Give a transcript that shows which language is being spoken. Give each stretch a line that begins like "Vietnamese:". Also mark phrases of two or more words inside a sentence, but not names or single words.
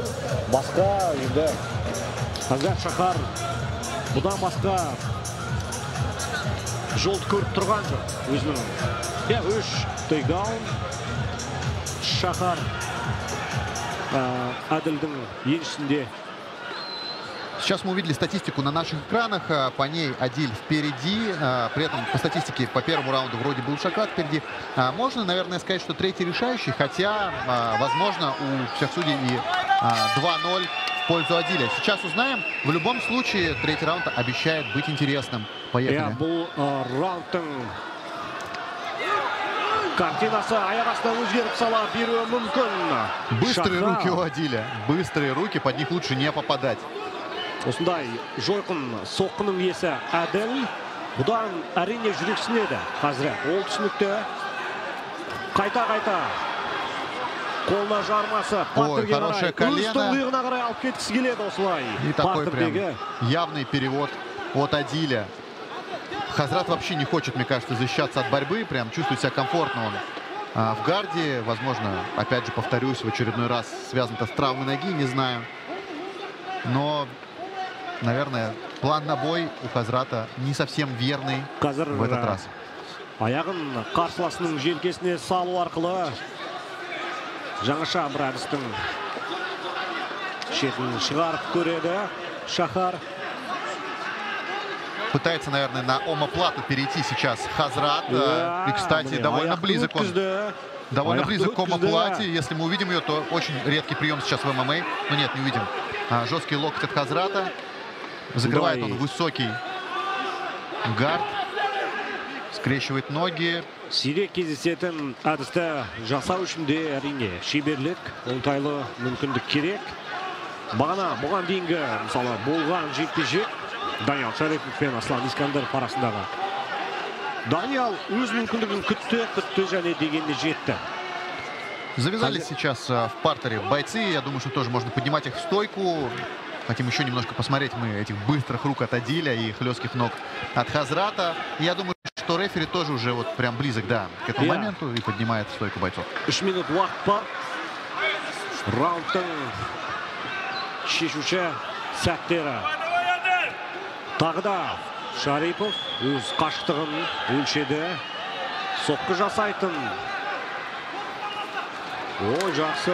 Kazakh: Басқа енді Хазрат Шахар бұдан басқа жолды көріп тұрған жоқ. Өзінің 3 тейкдаун. Шахар Адильдің еншісінде.
Russian: Сейчас мы увидели статистику на наших экранах. По ней Адиль впереди. При этом по статистике по первому раунду вроде был Шахар впереди. Можно, наверное, сказать, что третий решающий. Хотя, возможно, у всех судей и 2-0 в пользу Адиля. Сейчас узнаем. В любом случае, третий раунд обещает быть интересным. Поехали.
Kazakh: Бұл раундтың картинасы аяқ астынан өзгеріп сала беруі мүмкін.
Russian: Быстрые руки у Адиля. Быстрые руки, под них лучше не попадать.
Kazakh: Осындай жойқын соққының иесі Адиль. Бұдан әрине жүрексінеді қазір. Ол түсінікті. Қайта қолына жармасы партерге қарай, өз тұңғиығына қарай алып кеткісі келеді осылай.
Russian: И такой прям явный перевод от Адиля. Хазрат вообще не хочет, мне кажется, защищаться от борьбы. Прям чувствует себя комфортно он в гарде. Возможно, опять же, повторюсь, в очередной раз связано-то с травмой ноги, не знаю. Но, наверное, план на бой у Хазрата не совсем верный в этот раз.
Kazakh: Аяғын қарсыласының желкесіне салу арқылы жаңаша бір әдістің шетін шығарып көреді Шахар.
Russian: Пытается, наверное, на омоплату перейти сейчас Хазрат. И, кстати, довольно близок он. Довольно близок к омоплате. Если мы увидим ее, то очень редкий прием сейчас в ММА. Но нет, не увидим. Жесткий локоть от Хазрата. Закрывает он высокий гард. Скрещивает ноги.
Kazakh: Сирек кездесетін әдісті жасау үшін де әрине шеберлік, оңтайлы мүмкіндік керек. Бұған дейінгі, мысалы, болған жекпе-жек Даниял Шарипов пен Аслан Искандеров арасындағы. Даниял өз мүмкіндігін күтті және дегенде жетті.
Russian: Завязались сейчас в партере бойцы. Я думаю, что тоже можно поднимать их в стойку. Хотим еще немножко посмотреть мы этих быстрых рук от Адиля и хлестких ног от Хазрата. Я думаю, что рефери тоже уже вот прям близок, да, к этому моменту и поднимает в стойку бойцов.
Kazakh: 3 минут уақыт бар. Раундтың шешуші сәттері Тағы да Шарипов өз қашықтығын өлшеді. Соққы жасайтын. О, жақсы.